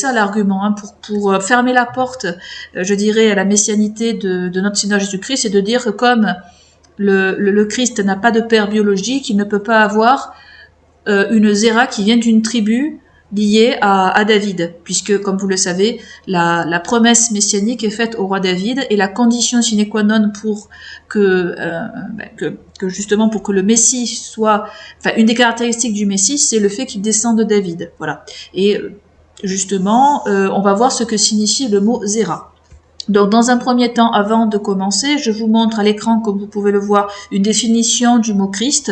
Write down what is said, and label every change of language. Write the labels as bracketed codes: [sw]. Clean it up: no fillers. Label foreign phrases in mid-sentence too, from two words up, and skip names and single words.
[fr] ça l'argument, hein, pour fermer la porte, je dirais, à la messianité de notre Seigneur Jésus-Christ, c'est de dire que comme le Christ n'a pas de père biologique, il ne peut pas avoir une Zéra qui vient d'une tribu liée à David, puisque, comme vous le savez, la promesse messianique est faite au roi David, et la condition [la] sine qua non [fr] pour que justement pour que le Messie soit, enfin une des caractéristiques du Messie, c'est le fait qu'il descende de David, voilà. Et justement, on va voir ce que signifie le mot Zéra. Donc, dans un premier temps, avant de commencer, je vous montre à l'écran, comme vous pouvez le voir, une définition du mot Christ.